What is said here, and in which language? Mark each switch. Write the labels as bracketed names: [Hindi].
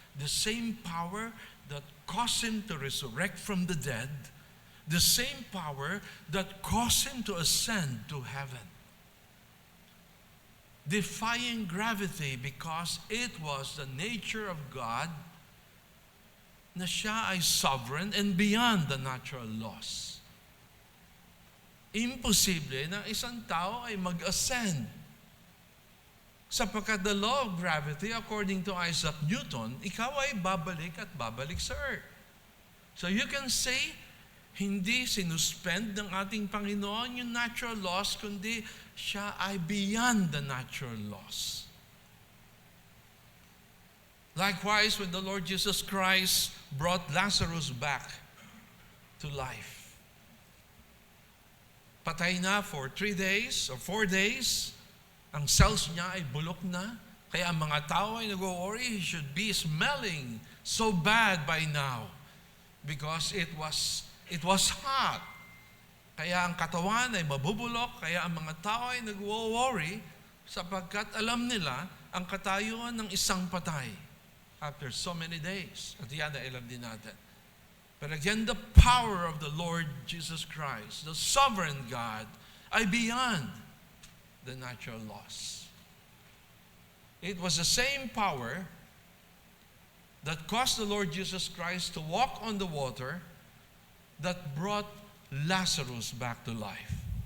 [English] The same power that caused Him to resurrect from the dead, the same power that caused Him to ascend to heaven, defying gravity because it was the nature of God na siya ay sovereign and beyond the natural laws. [Filipino] Imposible na isang tao ay mag-ascend. Sapagkat the law of gravity, [English] according to Isaac Newton, [Filipino] ikaw ay babalik at babalik sa earth. So you can say, hindi sinuspend ng ating Panginoon yung natural laws, kundi siya ay beyond the natural laws. [English] Likewise, when the Lord Jesus Christ brought Lazarus back to life, [Filipino] patay na for 3 days or 4 days, ang cells niya ay bulok na, [English] kaya ang mga tao ay nag-worry, he should be smelling so bad by now because it was hot. [Filipino] Kaya ang katawan ay mabubulok, kaya ang mga tao ay nag-worry sapagkat alam nila ang katayuan ng isang patay [English] after so many days. [Filipino] At yan ay alam din natin. [English] But again, the power of the Lord Jesus Christ, the sovereign God, ay beyond the natural laws. It was the same power that caused the Lord Jesus Christ to walk on the water that brought Lazarus back to life.